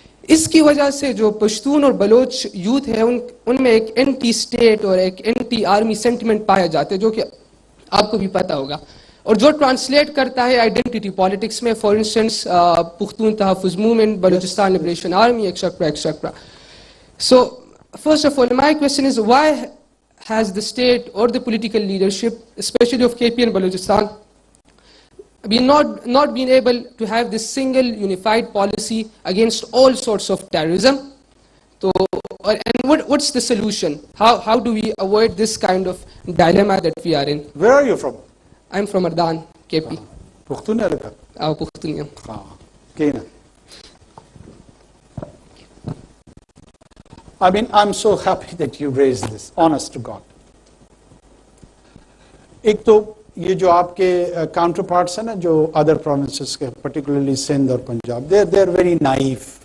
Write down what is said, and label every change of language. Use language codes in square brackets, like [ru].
[hi] इसकी वजह से जो पश्तून और बलोच यूथ है उनमें एक एंटी स्टेट और एक एंटी आर्मी सेंटिमेंट पाया जाता है, जो कि आपको भी पता होगा, और जो ट्रांसलेट करता है आइडेंटिटी पॉलिटिक्स में। For instance Pukhtun तहफ़्फ़ुज़ movement, Balochistan liberation army, etcetera etcetera. [en] So first of all my question is why has the state or the political leadership, especially of KP and Balochistan, not been able to have this single unified policy against all sorts of terrorism? So, and what's the solution? How do we avoid this kind of dilemma that we are in? Where are you from? I'm from Ardan, KP. [ps] Pukhtunia laka? Pukhtunia. Kena. [en] I mean, I'm so happy that you raised this, honest to God. [hi] एक तो ये जो आपके counter parts हैं ना, जो other provinces के, particularly Sindh और पंजाब, [en] they're very naive.